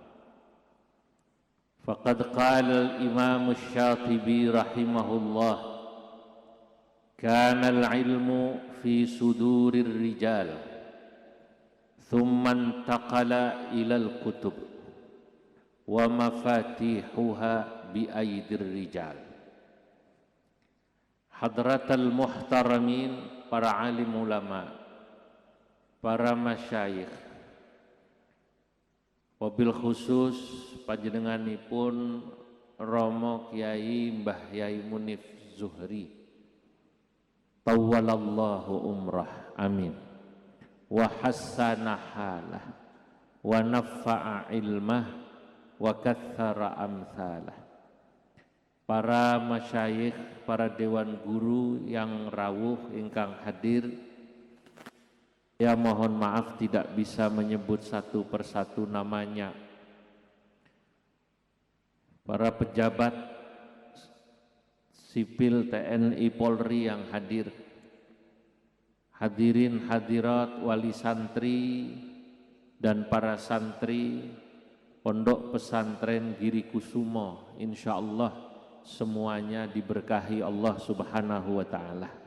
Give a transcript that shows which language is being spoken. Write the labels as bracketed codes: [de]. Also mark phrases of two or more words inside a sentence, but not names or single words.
[ar] فقد قال الإمام الشاطبي رحمه الله، كان العلم في صدور الرجال ثم انتقل إلى الكتب ومفاتيحها بأيدي الرجال. حضرات المحترمين, [id] para alim ulama, para masyayikh, [ar] وبالخصوص panjenenganipun Romo Kiai Mbah Yai Munif Zuhri طول الله عمره، آمين، وحسن حاله ونفع علمه وكثر أمثاله. [id] Para masyayikh, para dewan guru yang [jv] rawuh ingkang [id] hadir, ya mohon maaf tidak bisa menyebut satu persatu namanya. Para pejabat sipil TNI Polri yang hadir, hadirin hadirat wali santri dan para santri Pondok Pesantren Giri Kusumo, insyaallah semuanya diberkahi Allah [ar] سبحانه وتعالى.